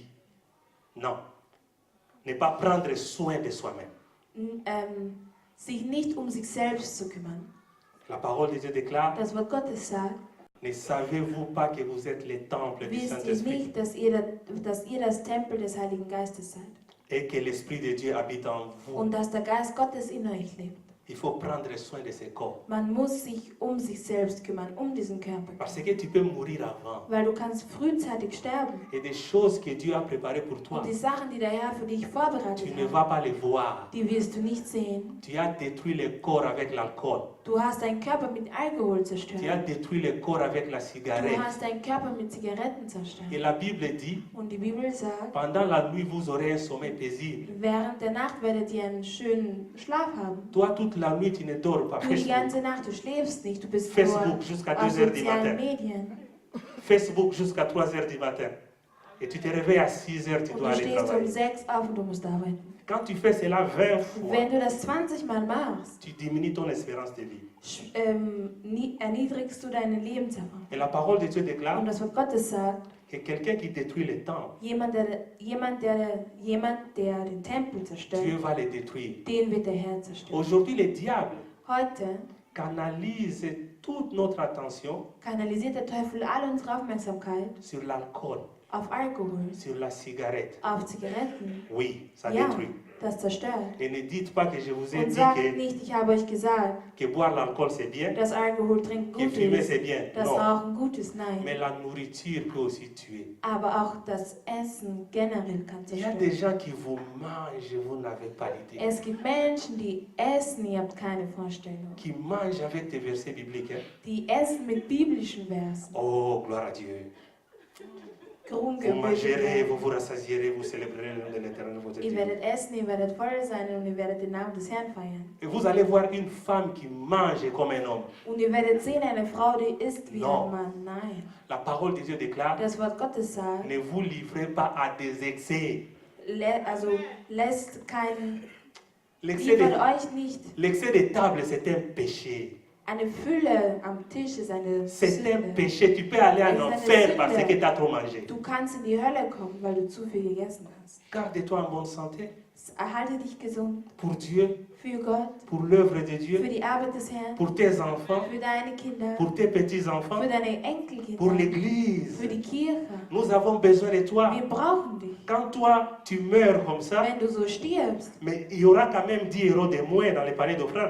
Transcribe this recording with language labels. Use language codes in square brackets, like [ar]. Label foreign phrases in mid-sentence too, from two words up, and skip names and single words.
[fr] Non. Ne pas prendre soin de soi-même. [de] sich nicht um sich selbst zu kümmern. [fr] La parole de Dieu déclare, [de] Das Wort Gottes sagt, [fr] ne savez-vous pas que vous êtes le temple du [de] wisst ihr [fr] Saint-Esprit [de] nicht, dass ihr das Tempel des Heiligen Geistes seid [fr] et que l'Esprit de Dieu habite en vous? [de] und dass der Geist Gottes in euch lebt. [fr] Il faut prendre soin de ce corps. [de] Man muss sich um sich selbst kümmern, um diesen Körper. [fr] Parce que tu peux mourir avant. [de] Weil du kannst frühzeitig sterben. [fr] Et des choses que Dieu a préparées pour toi, [de] Und die Sachen, die der Herr für dich [fr] tu [de] vorbereitet [fr] ne [de] hat, [fr] vas pas les voir. [de] die wirst du nicht sehen. [fr] Tu as détruit le corps avec l'alcool. [de] Du hast deinen Körper mit Alkohol [fr] Tu as [de] zerstört. [fr] détruit le corps avec la [de] Du [fr] cigarette. [de] hast deinen Körper mit Zigaretten [fr] Et [de] zerstört. [fr] la Bible dit, [de] Und die Bibel sagt, [fr] pendant la nuit, vous aurez un sommeil paisible. [de] während der Nacht werdet ihr einen schönen Schlaf haben. [fr] Toi, toute la nuit, tu ne dors pas. [de] Du die Facebook, ganze Nacht, du schläfst nicht, du bist Facebook nur [fr] jusqu'à [de] auf [fr] 2 heures du [de] sozialen [fr] matin. [de] Medien. [fr] Facebook jusqu'à 3 heures du matin. Et tu te réveilles à 6 heures, tu [de] Und [fr] dois [de] du [fr] aller [de] stehst um [fr] travailler. [de] 6 auf und du musst arbeiten. [fr] Quand tu fais cela 20 fois, [de] Wenn du das 20 Mal machst, [fr] tu diminues ton espérance de vie. [de] erniedrigst du deine Lebenserfahrung. [fr] Et la parole de Dieu déclare [de] Und das Wort Gottes sagt, [fr] que quelqu'un qui détruit le temple, [de] jemand, der den Tempel zerstört, [fr] Dieu va le détruire. [de] den wird der Herr zerstören. [fr] Aujourd'hui, le diable [de] Heute [fr] canalise toute notre attention [de] kanalisiert der Teufel all unsere Aufmerksamkeit [fr] sur l'alcool, [de] auf Alkohol, [fr] sur la cigarette. [de] auf Zigaretten. [fr] Oui, ça [de] Ja, [fr] détruit. [de] das zerstört. [fr] Et ne dites pas que je vous ai [de] Und [fr] dit [de] sagt nicht, ich habe euch gesagt, [fr] que boire l'alcool c'est bien, [de] dass Alkohol trinken [fr] que [de] gut [fr] fumer [de] ist, [fr] c'est bien. [de] dass [fr] Non. [de] Rauchen gut ist. [fr] Mais [de] Nein. [fr] la nourriture peut aussi tuer. [de] Aber auch das Essen generell kann [fr] Il y a des [de] zerstören. [fr] gens qui vous mangent, vous n'avez pas l'idée. [de] Es gibt Menschen, die essen, ihr habt keine Vorstellung. [fr] Qui mangent avec des versets bibliques. Hein. [de] Die essen mit biblischen Versen. [fr] Oh, gloire à Dieu. Vous Grunge, mangerez, vous vous rassasierez, vous célébrerez le nom de l'Éternel, votre [de] Ihr [fr] Dieu. [de] werdet essen, ihr werdet voll sein und ihr werdet den Namen des Herrn feiern. [fr] Et vous allez voir une femme qui mange comme un homme. [de] Und ihr werdet sehen, eine Frau, die isst wie [fr] No. [de] ein Mann. Nein. [fr] La parole de Dieu déclare, [de] Das Wort Gottes sagt, [fr] ne vous livrez pas à des excès. [de] also lässt kein, [fr] L'excès [de] liefert [fr] de, [de] euch nicht. [fr] l'excès de table, c'est un péché. [de] Eine Fülle am Tisch ist eine [fr] C'est un [de] Sünde. [fr] péché. Tu peux aller en C'est une enfer [de] sünde. [fr] parce que tu as trop mangé. [de] Du kannst in die Hölle kommen, weil du zu viel gegessen hast. [fr] Garde-toi en bonne santé [de] Erhalte dich gesund [fr] pour Dieu, [de] für Gott, [fr] pour l'œuvre de [de] für [fr] Dieu, [de] die Arbeit des Herrn, [fr] pour tes enfants, [de] für deine Kinder, [fr] pour tes petits-enfants, [de] für deine [fr] pour [de] Enkelkinder, [fr] l'Église. [de] für die Kirche. [fr] Nous avons besoin de toi. [de] Wir brauchen dich. [fr] Quand toi, tu meurs comme ça, [de] Wenn du so stirbst, [fr] mais il y aura quand même 10 euros de moins dans les paniers d'offrande.